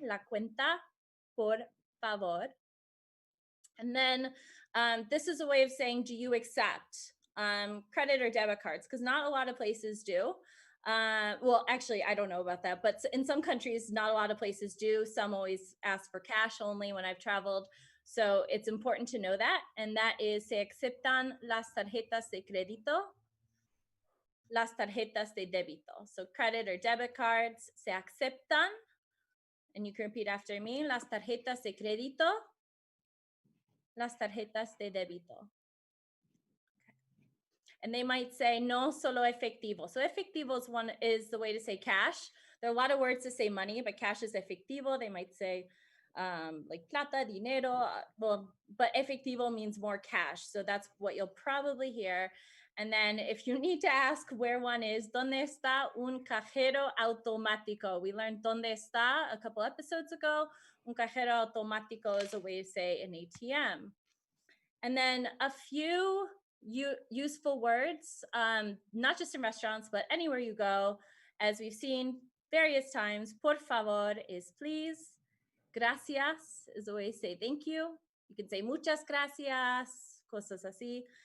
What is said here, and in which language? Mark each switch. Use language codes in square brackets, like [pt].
[es] La cuenta, por favor. [en] And then this is a way of saying, do you accept credit or debit cards? Because not a lot of places do. Well, actually, I don't know about that, but in some countries, not a lot of places do. Some always ask for cash only when I've traveled. So it's important to know that. And that is, [es] se aceptan las tarjetas de crédito, las tarjetas de débito. [en] So credit or debit cards, [es] se aceptan. [en] And you can repeat after me, [es] las tarjetas de crédito, las tarjetas de débito. [en] And they might say [es] no solo efectivo. [en] So efectivo is the way to say cash. There are a lot of words to say money, but cash is efectivo. They might say like plata, dinero. Well, but efectivo means more cash. So that's what you'll probably hear. And then if you need to ask where one is, [es] ¿dónde está un cajero automático? [en] We learned [es] ¿dónde está [en] a couple episodes ago. Un cajero automático is a way to say an ATM. And then a few useful words, not just in restaurants, but anywhere you go, as we've seen various times. Por favor is please. Gracias is a way to say thank you. You can say [es] muchas gracias, cosas así.